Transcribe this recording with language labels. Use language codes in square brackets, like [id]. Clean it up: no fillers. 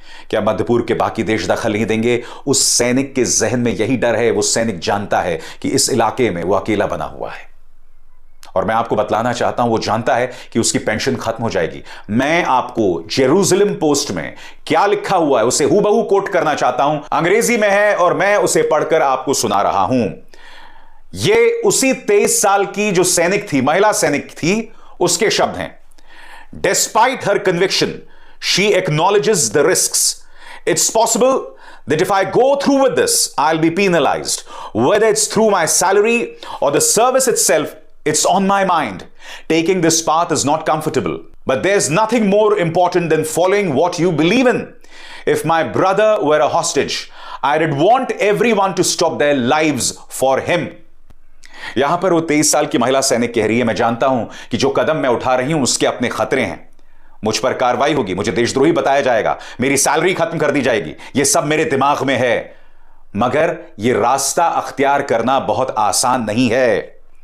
[hi] क्या मध्य पूर्व के बाकी देश दखल नहीं देंगे? उस सैनिक के जहन में यही डर है। वो सैनिक जानता है कि इस इलाके में वो अकेला बना हुआ है, और मैं आपको बतलाना चाहता हूं, वो जानता है कि उसकी पेंशन खत्म हो जाएगी। मैं आपको जेरूसलम पोस्ट में क्या लिखा हुआ है उसे हूबहू कोट करना चाहता हूं। अंग्रेजी में है और मैं उसे पढ़कर आपको सुना रहा हूं। यह उसी 23 साल की जो सैनिक थी, महिला सैनिक थी, उसके शब्द हैं। [en] Despite her conviction, she acknowledges the risks. It's possible that if I go through with this, I'll be penalized. Whether it's through my salary or the service itself, it's on my mind. Taking this path is not comfortable. But there's nothing more important than following what you believe in. If my brother were a hostage, I'd want everyone to stop their lives for him. [hi] यहां पर वो 23 साल की महिला सैनिक कह रही है, मैं जानता हूं कि जो कदम मैं उठा रही हूं उसके अपने खतरे हैं। मुझ पर कार्रवाई होगी, मुझे देशद्रोही बताया जाएगा, मेरी सैलरी खत्म कर दी जाएगी, यह सब मेरे दिमाग में है, मगर यह रास्ता अख्तियार करना बहुत आसान नहीं है।